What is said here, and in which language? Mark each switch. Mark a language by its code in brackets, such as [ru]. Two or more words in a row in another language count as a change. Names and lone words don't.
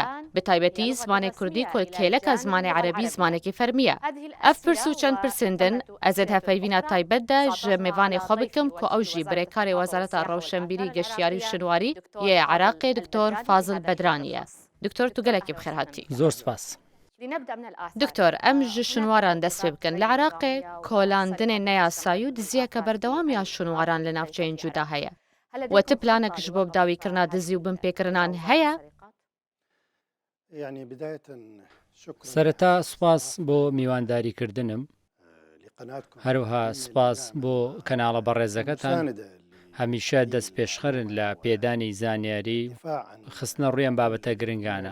[ku] Bi taybetî zimanê Kurdî ku kêleka zimanê Erebî zimanekî fermî ye. Ev pirs û çend pirsên din ez ê hevpeyvîna taybet de ji mêvanê xwe bikim ku ew jî birêkarê Wezareta Rewşenbîrî Geştyarî û Şinwarî yê Iraqê Diktor Fazil Bedranî ye. Diktor tu gelekî bi xêr hatî. [ckb] زۆر سپاس. [ku] دکتۆر ئەم ji şûnwaran dest pê bikin li Iraqê kolandinê neyasayî û diziyeke berdewam ya şûnwaran li navçeyên cuda heye. We ti planek ji bo dawîkirina dizî û binpêkirinan heye? [ckb] سەرەتا سوپاس بۆ میوانداریکردنم، هەروەها سوپاس بۆ کەناڵە بەڕێزەکەتان هەمیشە دەست پێشخەرن لە پێدانی زانیاری خستنە ڕوویان بابەتە گرنگانە.